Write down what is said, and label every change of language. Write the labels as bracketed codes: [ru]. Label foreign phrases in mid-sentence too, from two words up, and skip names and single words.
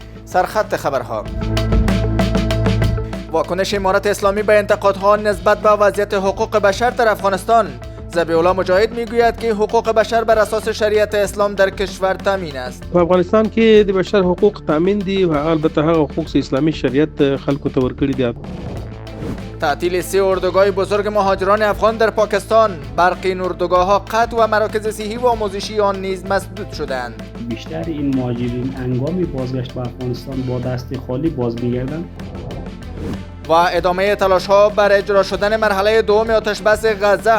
[fa] سرخط خبرها. واکنش امارت اسلامی به انتقادها نسبت به وضعیت حقوق بشر در افغانستان. ذبیح الله مجاهد میگوید که حقوق بشر بر اساس شریعت اسلام در کشور تامین است. [ps] په افغانستان کې د بشر حقوق تامین دي او البته هغه حقوق اسلامي شریعت خلکو ته ورکړي دي. [fa] تعطیل 3 اردوگاه بزرگ مهاجران افغان در پاکستان. برخی این اردوگاه‌ها قطع و مراکز صحی و آموزشی آن نیز مسدود شدند. بیشتر این مهاجرین هنگام بازگشت به افغانستان با دست خالی باز می‌گردند. و ادامه تلاش‌ها بر اجرا شدن مرحله دوم آتش بس غزه.